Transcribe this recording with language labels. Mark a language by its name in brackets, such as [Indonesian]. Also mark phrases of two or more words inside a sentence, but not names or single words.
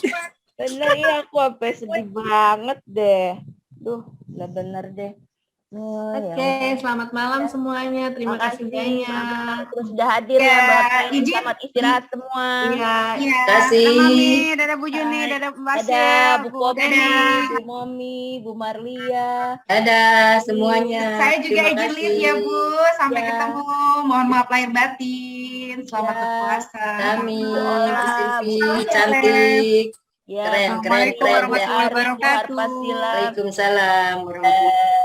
[Indonesian] Bener ya, aku sampai sedih banget deh. Duh, udah bener deh. Oke, selamat malam semuanya. Terima kasih banyak. Terus sudah hadir Ya, ya, Mbak. izin. Selamat istirahat semua. Iya. Iya. Kasih. Dadah Mami, dadah Bu Juni, Bye. dadah Mbak Dadah Sil, Bu Bu Kopi, Deni. Bu Momi, Bu Marlia. Dadah semuanya. Saya juga Terima izin kasih. live ya Bu. Sampai Ya. ketemu. Mohon maaf lahir batin. Selamat Ya. berpuasa. Kami, Bu Doa, Silvi, Bu cantik. Ya, Keren, Assalamualaikum keren, warahmatullahi Bu wabarakatuh. Harpasila, [Arabic] وعليكم السلام ورحمة الله